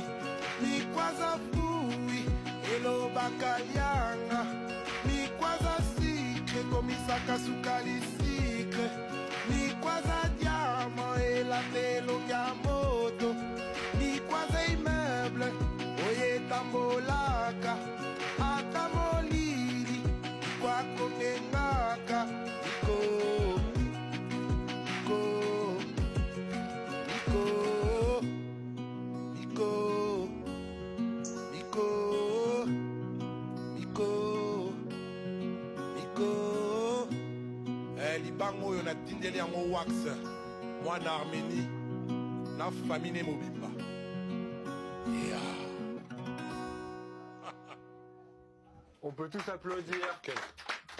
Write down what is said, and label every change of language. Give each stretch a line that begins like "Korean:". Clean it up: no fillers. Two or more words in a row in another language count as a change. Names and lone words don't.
Lingala: Mikwaza fruit elobaka lianga. Mikwaza sucre komisaka sukali sucre. Mikwaza diamant elatelonga moto. Mikwaza immeuble oye tambolaka. Atamolili kwako ngengaka. Niko, Niko, Niko, Niko, Niko, Niko. Libango oyo natindeli yango wax mwana Arménie na famille mobimba.
French: On peut tous applaudir.